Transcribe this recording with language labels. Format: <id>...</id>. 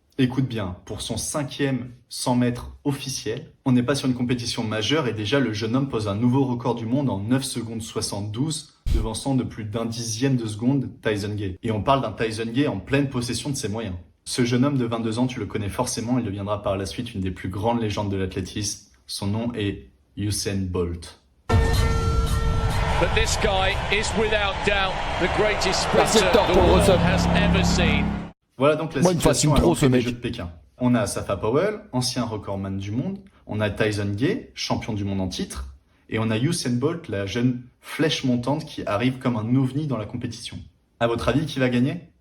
<fr>Écoute bien, pour son 5e 100 mètres officiel, on n'est pas sur une compétition majeure et déjà le jeune homme pose un nouveau record du monde en 9 secondes 72, devançant de plus d'un dixième de seconde Tyson Gay. Et on parle d'un Tyson Gay en pleine possession de ses moyens. Ce jeune homme de 22 ans, tu le connais forcément, il deviendra par la suite une des plus grandes légendes de l'athlétisme. Son nom est Usain Bolt.</fr> <en>But this guy is without doubt the greatest sprinter the world has ever seen.</en> <fr>Voilà donc la situation à l'entrée des Jeux de Pékin. On a Asafa Powell, ancien recordman du monde, on a Tyson Gay, champion du monde en titre, et on a Usain Bolt, la jeune flèche montante qui arrive comme un ovni dans la compétition. À votre avis, qui va gagner?</fr>